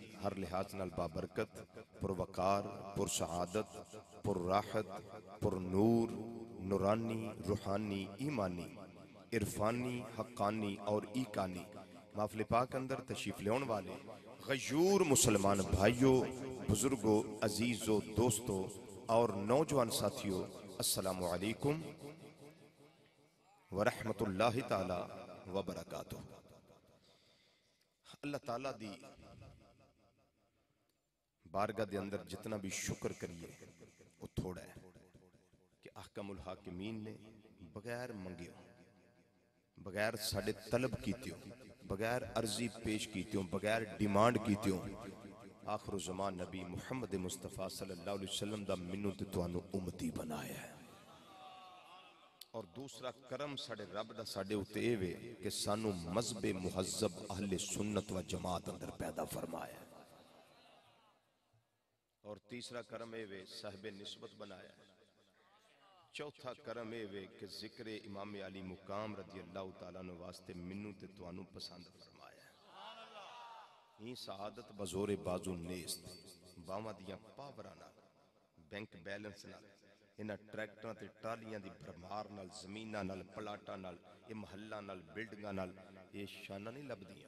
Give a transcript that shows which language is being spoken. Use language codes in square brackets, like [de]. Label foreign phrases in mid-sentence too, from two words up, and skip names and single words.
[pa] ہر لحاظ نال بابرکت، پروقار، پرسعادت، پرراحت، پرنور، نورانی، روحانی، ایمانی، عرفانی، حقانی اور ایقانی محفل پاک اندر تشریف لینے والے غیور مسلمان بھائیوں، بزرگوں، عزیزوں، دوستوں اور نوجوان ساتھیوں, [ar] السلام عليكم و رحمة الله تعالى و بركاته. [pa] اللہ تعالی دی بارگاہ دے اندر جتنا بھی شکر کریے او تھوڑا ہے کہ [ar] أحكم الحاكمين [pa] نے بغیر منگیوں، بغیر ساڈے طلب کیتیوں، بغیر عرضی پیش کیتیوں، بغیر ڈیمانڈ کیتیوں آخر زمان نبی محمد مصطفی [ar] صلى الله عليه وسلم [pa] دا مینوں تے تہانوں امتی بنایا ہے. اور دوسرا کرم ساڈے رب دا ساڈے اتے ایہہ وے کہ سانوں مذہب مہذب اہل سنت و جماعت اندر پیدا فرمایا. اور تیسرا کرم ایہہ وے صاحب نسبت بنایا. چوتھا کرم ایہہ وے کہ ذکر امام عالی مقام [ar] رضي الله تعالى عنه [pa] واسطے مینوں تے تہانوں پسند فرمایا. [fa] این سعادت بزور بازو نیست [pa] باواں دیاں پاوراں نال، بینک بیلنس نال، انہاں ٹریکٹراں تے ٹرالیاں دی بھرمار نال، زمیناں نال، پلاٹاں نال، یہ محلاں نال، بلڈنگاں نال یہ شاناں نہیں لبھدیاں.